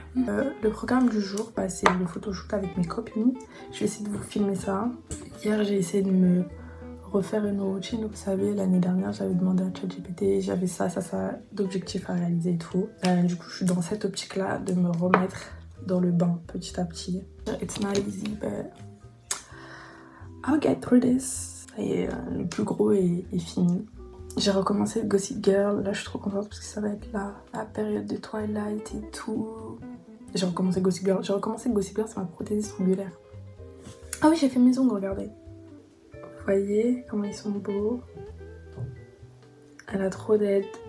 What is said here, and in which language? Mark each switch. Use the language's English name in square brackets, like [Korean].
[French] Le programme du jour, bah, c'est le photoshoot avec mes copines. Je vais essayer de vous filmer ça. Hier, j'ai essayé de me refaire une routine. Vous savez, l'année dernière, j'avais demandé à ChatGPT, j'avais ça d'objectifs à réaliser et tout. Du coup, je suis dans cette optique-là de me remettre dans le bain petit à petit. [English] It's not easy, but I'll get through this. [French] Et le plus gros est fini. J'ai recommencé Gossip Girl. Là, je suis trop contente parce que ça va être la période de Twilight et tout. J'ai recommencé Gossip Girl. Ça m'a prothésie strangulaire. Ah oui, j'ai fait mes ongles, regardez. Vous voyez comment ils sont beaux. Elle a trop d'aide.